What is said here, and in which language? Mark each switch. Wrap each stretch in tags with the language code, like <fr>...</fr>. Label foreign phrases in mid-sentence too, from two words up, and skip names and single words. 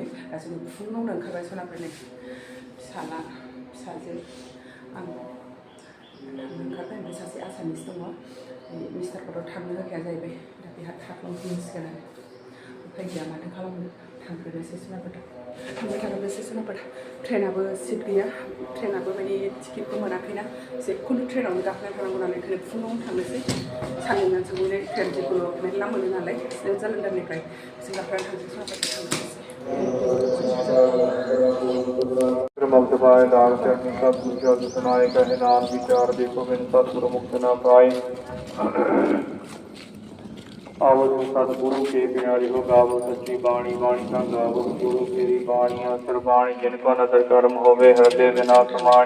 <brx>दा जोङो फुङावनो ओंखारबाय सनाफोरनि फिसाजो आं थांनो ओंखारबाय ओमफ्राय सासे आसामिस दङ मिस्टारखौथ' थांनो होखाया जाहैबाय दा बेहा थाथ'नांसिगोन आरो उफाय गैया माथो खालामनो थांग्रोनोसै सोनाफोर थांबाय थाग्रोनोसै सोनाफोर ट्रेनाबो सिट गैया ट्रेनाबो माने टिकेटबो मोनाखैना जेखुनु ट्रेनावनो गाखोना थानांगौ नालाय ओंखायनो फुङावनो थांनोसै साननै मानसिखौनो ट्रेन जिखुनु मेरला मोनो नालाय जालन्दारनिफ्राय जों गाखोना थांसै सोनाफोर थांनोसै</brx> <hi>Tinhorjwbai दार्शनिक सद्बुद्ध सुनाय कहनान विचार देखो बिन सत्पुर मुक्त न पाए आवो सतगुरु के प्यारी हो गावो सच्ची बाणी बाणी का गावो गुरु मेरी बाणियां सरबाणी जिनको नजर कर्म होवे हृदय बिना समाणी</hi>